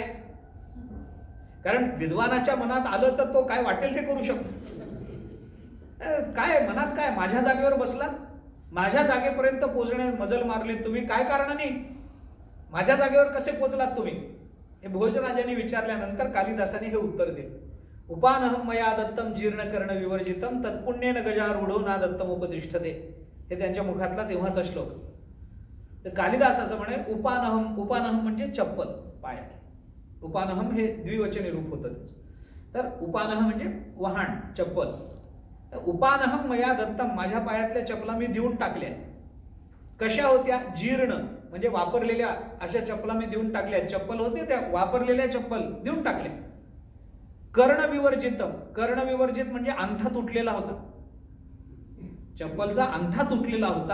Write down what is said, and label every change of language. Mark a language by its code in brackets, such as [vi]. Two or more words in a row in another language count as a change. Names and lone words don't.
[mr] कारण विद्वानाच्या मनात आलं तर तो काय वाटेल ते करू शकतो. काय मनात काय, माझ्या जागेवर बसला, माझ्या जागेपर्यंत पोहोचण्यात मजल मारली तुम्ही, काय कारणाने? माझ्या जागेवर कसे पोहोचलात तुम्ही? हे भोजराजाने विचारल्यानंतर कालिदासाने हे उत्तर दिलं. [sa] उपानहम मया दत्तम जीर्ण कर्ण विवर्जितम तत्पुण्येन गजारूढो ना दत्तम उपतिष्ठते. [mr] हे त्यांच्या मुखातला तेव्हाचा श्लोक. तर कालिदास असं म्हणे उपानहम, उपानहम म्हणजे चप्पल पायात. उपानहम हे द्विवचनी रूप होतं त्याचं. तर उपानह म्हणजे वहाण, चप्पल. [sa] तर उपानहम मया दत्तम, [mr] माझ्या पायातल्या चपला मी देऊन टाकल्या. कशा होत्या? जीर्ण म्हणजे वापरलेल्या अशा चपला मी देऊन टाकल्या. चप्पल होते त्या वापरलेल्या चप्पल देऊन टाकल्या. कर्णविवर्जितम, कर्णविवर्जित म्हणजे अंगठा तुटलेला होता. चप्पलचा अंगठा तुटलेला होता.